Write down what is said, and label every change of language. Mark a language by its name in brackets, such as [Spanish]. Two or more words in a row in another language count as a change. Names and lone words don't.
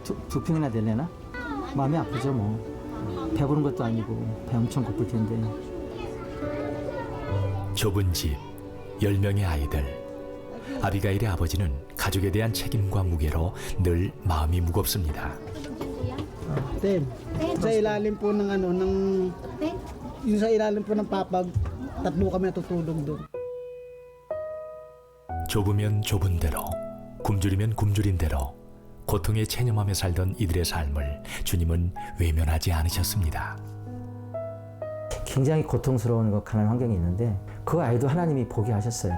[Korean] 두 평이나 되려나? 마음이 아프죠 뭐. 배부른 것도 아니고 배 엄청 고플 텐데. 좁은 집, 10명의 아이들. 아비가일의 아버지는 가족에 대한 책임과 무게로 늘 마음이 무겁습니다. Ten. [Filipino] Sa ilalim po ng yung sa ilalim po ng papag, tatlo kami natutulog doon. [Korean] 좁으면 좁은 대로, 굶주리면 굶주린 대로 고통에 체념하며 살던 이들의 삶을 주님은 외면하지 않으셨습니다. 굉장히 고통스러운 가난한 환경이 있는데 그 아이도 하나님이 보게 하셨어요.